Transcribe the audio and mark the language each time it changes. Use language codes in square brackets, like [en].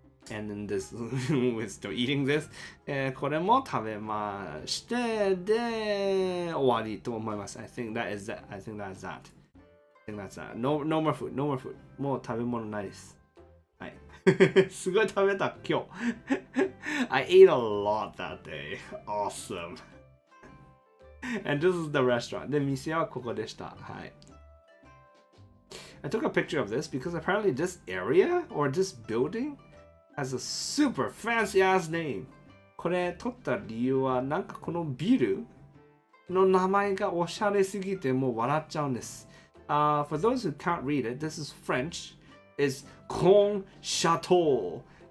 [en] And then this, we're still eating this. [ja] これも食べまして、で、終わりと思います。 [en] I think that is that. I think that's that. I think that's that. No more food. No more food. [ja] もう食べ物ないです。はい。すごい食べた、今日。 [en] I ate a lot that day. Awesome. And this is the restaurant. [ja] で、店はここでした。はい。 [en] I took a picture of this because apparently this area or this building has a super fancy ass name. [ja] これ撮った理由はなんかこのビルの名前がおしゃれすぎてもう笑っちゃうんです。 [en] For those who can't read it, this is French. It's Con Chateau.